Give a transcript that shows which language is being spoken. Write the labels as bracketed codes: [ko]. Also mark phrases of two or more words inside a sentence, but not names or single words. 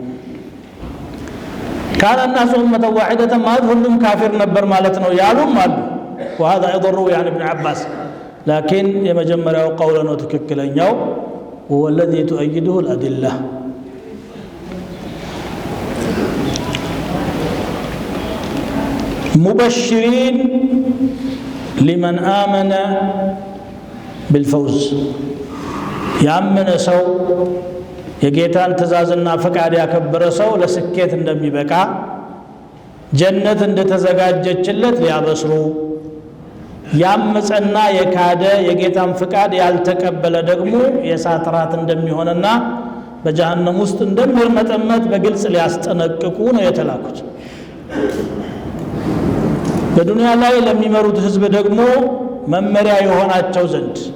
[ar] كان الناس أمة واحدة ما [am] ሁሉም ካፊር ነበር ማለት ነው ያሉም አሉ [ar] وهذا ايضا روي عن ابن عباس لكن [am] የመጀመሪያው ቀውለ ነው ትክክለኛው [ar] هو الذي تؤيده الأدلة مبشرين لمن آمن بالفوز [am] ያመነ ሰው የጌታን ትእዛዝና ፈቃድ ያከበረ ሰው ለስኬት እንደሚበቃ ጀነት እንደተዘጋጀችለት ሊያበስሩ ያመፀና የካደ የጌታን ፈቃድ ያልተቀበለ ደግሞ የእሳት ራት እንደሚሆንና በጀሃነም ውስጥ እንደሚርመጠመጥ በግልጽ ሊያስጠነቅቁ ነው የተላኩት በዱንያ ላይ ለሚመሩት ህዝብ ደግሞ መመሪያ የሆናቸው ዘንድ